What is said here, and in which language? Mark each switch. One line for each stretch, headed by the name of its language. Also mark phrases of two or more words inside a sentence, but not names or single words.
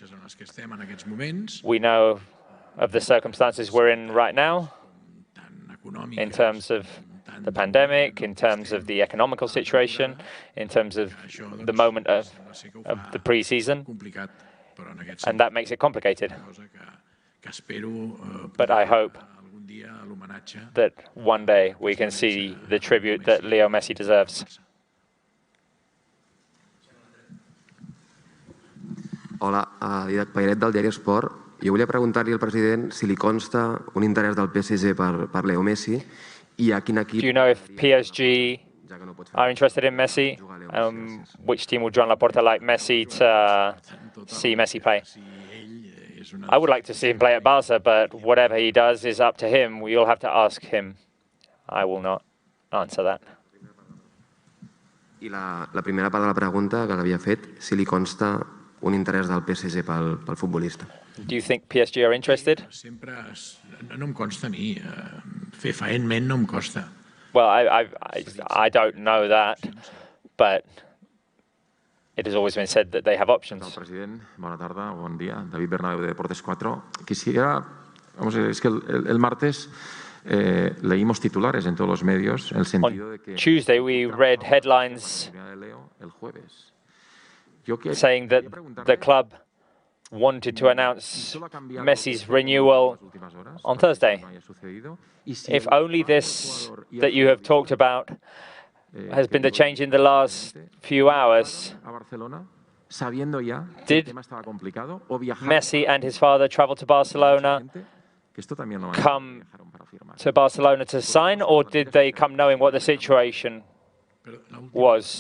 English: We know of the circumstances we're in right now, in terms of the pandemic, in terms of the economical situation, in terms of the moment of the pre-season, and that makes it complicated. But I hope that one day we can see the tribute that Leo Messi deserves.
Catalan: Hola, Didac Pairet del diari Esport. Jo volia preguntar-li al president si li consta un interès del PSG per Leo Messi i a quin equip...
English: Do you know if PSG are interested in Messi? Which team would Joan Laporta like Messi to see Messi play? I would like to see him play at Barca, but whatever he does is up to him. We'll have to ask him. I will not answer that.
Catalan: I la primera part de la pregunta que l'havia fet, si li consta un interès del PSG pel futbolista.
English: Do you think PSG are interested?
Catalan: No em consta a mi. Fefaentment no em costa.
English: Well, I don't know that, but it has always been said that they have options.
Catalan: President, bona tarda, bon dia. David Bernabeu de Deportes 4.
Spanish: Quisiera, es que el martes leímos titulares en todos los medios en el sentido de que...
English: On Tuesday we read headlines saying that the club wanted to announce Messi's renewal on Thursday. If only this that you have talked about has been the change in the last few hours, did Messi and his father travel to Barcelona, come to Barcelona to sign, or did they come knowing what the situation was?